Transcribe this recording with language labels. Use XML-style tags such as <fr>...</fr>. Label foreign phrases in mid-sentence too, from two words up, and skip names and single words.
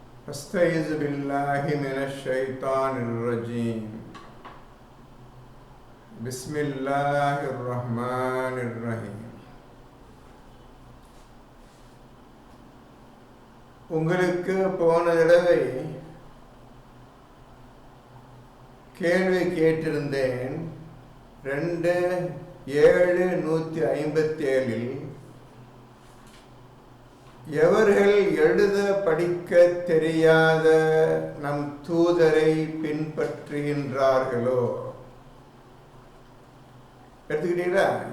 <ar>أستعيذ بالله من الشيطان الرجيم. بسم الله الرحمن الرحيم.</ar> <ta>உங்களுக்கு போன தடவை கேள்வி கேட்டிருந்தேன். 2/7/157 எவர்கள் எழுத படிக்க தெரியாத நம் தூதரை பின்பற்றுகின்றார்களோ, எடுத்துக்கிட்டீங்களா?</ta>